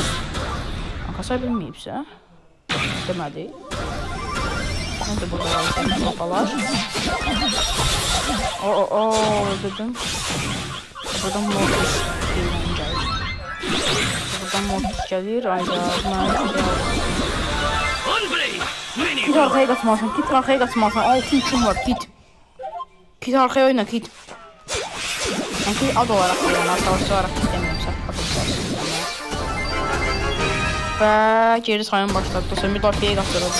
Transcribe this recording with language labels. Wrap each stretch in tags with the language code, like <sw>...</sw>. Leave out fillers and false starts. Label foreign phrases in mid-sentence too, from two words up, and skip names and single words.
<az>Kasa bilməyibsə, deməli. Mən də burada var, kapalar. Dedim. Buradan Mortis gəlir. Buradan Mortis gəlir, ayda.</az> <tr>Kit arkaya qaçmalısın, Kit arkaya qaçmalısın. 6-3'üm var, Kit. Kit arkaya oyna, Kit. Yani ad olarak yani savaşçı olarak istemiyorum ve geri sayım başladı.</tr> <az>Dostlar, müdafiəyə qaçırıldı.</az>